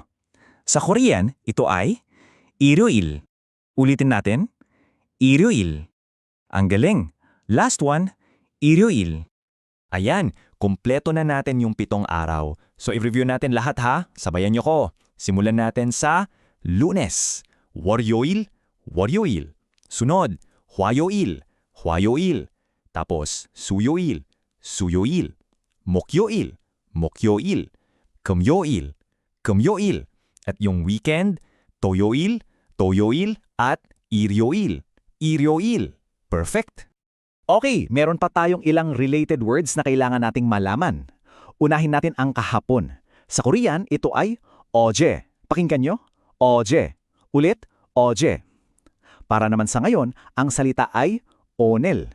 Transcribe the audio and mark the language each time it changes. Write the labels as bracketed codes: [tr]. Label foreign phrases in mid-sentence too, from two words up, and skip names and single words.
[tl] Sa Korean, ito ay 일요일. Ulitin natin, 일요일. Ang galing. [en] Last one, 일요일. [tl] Ayan, kumpleto na natin yung 7 araw. So i-review natin lahat ha. Sabayan niyo ko. Simulan natin sa Lunes. [ko] 월요일, 월요일. Sunod, 화요일, 화요일. Tapos, 수요일, 수요일. 목요일, 목요일. 금요일, 금요일. [tl] At yung weekend, [ko] 토요일, 토요일. At 일요일, 일요일. [en] Perfect! [tl] Okay, meron pa tayong ilang [en] related words [tl] na kailangan nating malaman. Unahin natin ang kahapon. Sa Korean, ito ay 어제. Pakinggan nyo, 어제. Ulit, 어제. Para naman sa ngayon, ang salita ay 오늘.